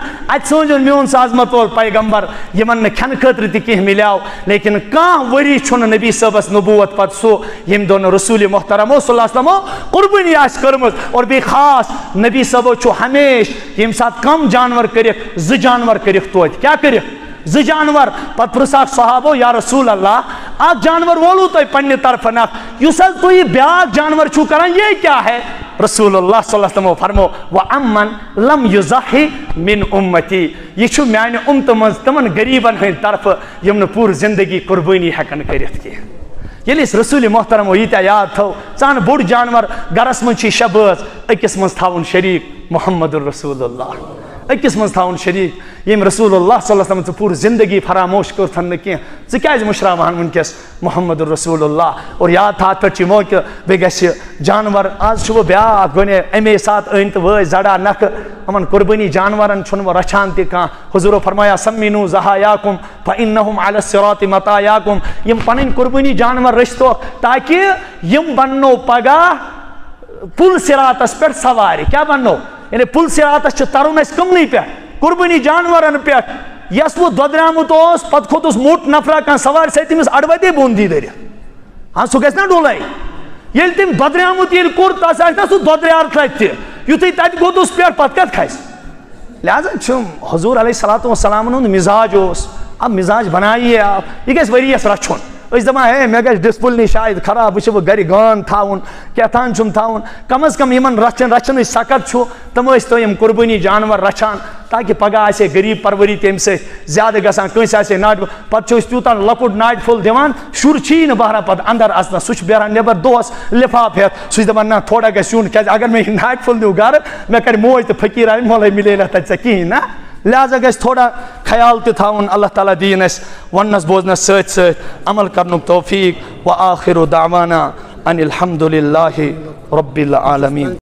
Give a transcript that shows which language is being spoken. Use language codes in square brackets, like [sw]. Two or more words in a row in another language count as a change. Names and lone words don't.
[ks] اتہِ سوٗنٛچُن میون عظمت وول پیغمبر یمن نہٕ کھٮ۪نہٕ خٲطرٕ تہِ کینٛہہ مِلیو لیکن کانٛہہ ؤری چھُنہٕ نبی صٲبس نبوت پتہٕ سُہ ییٚمہِ دۄہ نہٕ رسول محترم [ar] صلی اللہ علیہ وسلم [ks] قربٲنی آسہِ کٔرمٕژ اور بیٚیہِ خاص نبی صٲبو چھُ ہمیشہ ییٚمہِ ساتہٕ کم جانور کٔرِکھ 2 جانور کٔرِکھ توتہِ کیٛاہ کٔرِکھ 2 جانور پتہٕ پرٛژھاکھ صحابو یا رسول اللہ اکھ جانور وولو تۄہہِ پننہِ طرفہٕ نکھ یُس حظ تُہۍ یہِ بیٛاکھ جانور چھُو کران [ur] یہ کیا ہے [ar] رسول اللہ صلی اللہ علیہ وسلم [ks] فرمو [ar] وَأَمَّن لَمْ يُزَحِ مِنْ أُمَّتِي [ks] یہ چھُ میانہِ اُمتہٕ منٛز تِمن غریٖبن ہٕنٛدِ طرفہٕ یِم نہٕ پوٗرٕ زندگی قربٲنی ہٮ۪کن کٔرِتھ کینٛہہ ییٚلہِ أسۍ رسول محترمو ییٖتیٛاہ یاد تھٲو ژٕ بوٚڑ جانور گرس منٛز چھِ 6 بٲژ أکِس منٛز تھاوُن شریٖک [ar] محمد الرسول اللہ [ks] أکِس منٛز تھاوُن شریٖک ییٚمۍ [ar] رسول اللہ صلی اللہ علیہ وسلم [ks] ژٕ پوٗرٕ زندگی فراموش کٔرتھن نہٕ کینٛہہ ژٕ کیٛازِ مٔشراوہن وٕنکٮ۪س [ar] محمد الرسول اللہ [ks] اور یاد تھا اتھ پٮ۪ٹھ چھِ موقعہٕ بیٚیہِ گژھِ جانور آز چھُ وۄنۍ بیٛاکھ گۄڈٕ اَمے ساتہٕ أنۍ تہٕ وٲتۍ زڑا نکھٕ یِمن قربٲنی جانورن چھُنہٕ وۄنۍ رچھان تہِ کانٛہہ حضوٗرو فرمایا [ar] سمینوٗ ضحایاکُم فإنہم علی الصراط مطایاکُم [ks] یِم پنٕنۍ قربٲنی جانور رٔچھتوکھ تاکہِ یِم بننو پگاہ پُل صراطس پٮ۪ٹھ سوارِ کیٛاہ بننو یعنی پُل صراطس چھُ ترُن اسہِ کٕمنٕے پٮ۪ٹھ قربٲنی جانورن پٮ۪ٹھ یس وہ دۄدریومُت اوس پتہٕ کھوٚتُس موٚٹ نفرا کانٛہہ سوارِ سۭتۍ تٔمِس اڑوتے بۄن دی دٔرِتھ ہاں سُہ گژھِ نا ڈولے ییٚلہِ تٔمۍ دۄدریومُت ییٚلہِ کوٚر تس آسہِ نا سُہ دۄدریار تتہِ تہِ یُتھُے تتہِ گوٚدُس پٮ۪ٹھ پتہٕ کتھ کھسہِ لہذا چھُ حضوٗر علیہ الصلوٰتُ وسلامن ہُنٛد مزاج اوس [ur] اب مزاج بنایے آپ [ks] یہ گژھِ ؤریس رچھُن أسۍ دپان ہے مےٚ گژھِ ڈسپلنٕے شاید خراب وٕچھِ بہٕ گرِ گان تھاوُن کیٛاہ چھُم تھاوُن کم از کم یِمن رچھنٕچ سکت چھُ تِم ٲسۍ تو یِم قربٲنی جانور رچھان تاکہ پگاہ آسہِ ہے غریٖب پروری تمہِ سۭتۍ زیادٕ گژھان کٲنٛسہِ آسہِ ہے ناٹہِ پتہٕ چھِ أسۍ تیوٗتاہ لۄکُٹ ناٹہِ پھوٚل دِوان شُر چھِی نہٕ بہران پتہٕ اندر اژنس سُہ چھُ بیران نٮ۪بر دۄہس لفاف ہٮ۪تھ سُہ چھُ دپان نہ تھوڑا گژھِ یُن کیٛازِ اگر مےٚ یہِ ناٹہِ پھوٚل نیوٗ گرٕ مےٚ کرِ موج تہٕ فقیٖر آیہِ مۄلے مِلے نہٕ تتہِ ژےٚ کِہیٖنۍ نا لہذا گژھِ تھوڑا خیال تہِ تھاوُن اللہ تعالیٰ دِیِن اَسہِ وننس بوزنس سۭتۍ سۭتۍ عمل کرنُک توفیٖق [ar] وآخِرُ دعوانا ان الحمدُ للہ رب العالمین.